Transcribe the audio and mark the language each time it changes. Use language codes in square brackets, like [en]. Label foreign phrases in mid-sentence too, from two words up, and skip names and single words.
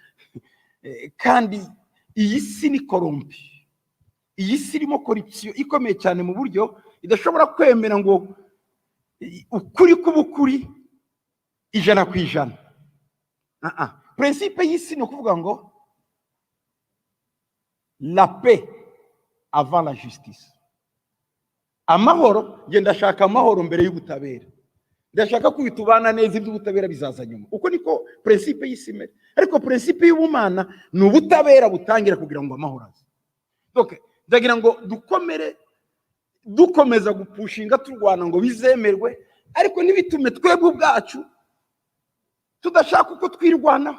[rw] Kandi iyi si ni korompi, iyi si irimo corruption ikomeye cyane mu buryo idashobora kwemera ngo ukuri kubukuri 100%. Principe y'isi ni ukuvuga ngo [fr] la paix avant la justice. [rw] Amahoro, nge ndashaka amahoro mbere y'ubutabera. Ndashaka kwitubana neza, iby'ubutabera bizaza nyuma. Uko niko principe y'isi imeze. Ariko principe y'ubumana ni ubutabera butangira kugira ngo amahoro aze. Donc ndagira ngo dukomeza gupushinga turwana ngo bizemerwe, ariko nibitume twebwe ubwacu tudashaka uko twirwanaho.